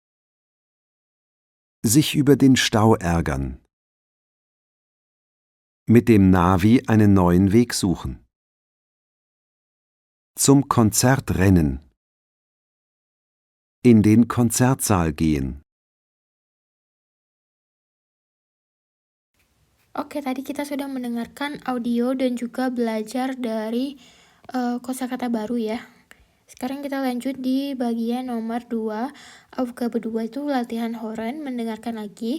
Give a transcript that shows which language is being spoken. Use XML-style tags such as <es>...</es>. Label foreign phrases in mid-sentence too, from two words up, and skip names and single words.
<de>Sich über den Stau ärgern. Mit dem Navi einen neuen Weg suchen. Zum Konzert rennen. In den Konzertsaal gehen.</de> <id>Oke, tadi kita sudah mendengarkan audio dan juga belajar dari kosakata baru ya. Sekarang kita lanjut di bagian nomor 2. Aufgabe 2 itu latihan Horen, mendengarkan lagi.</id>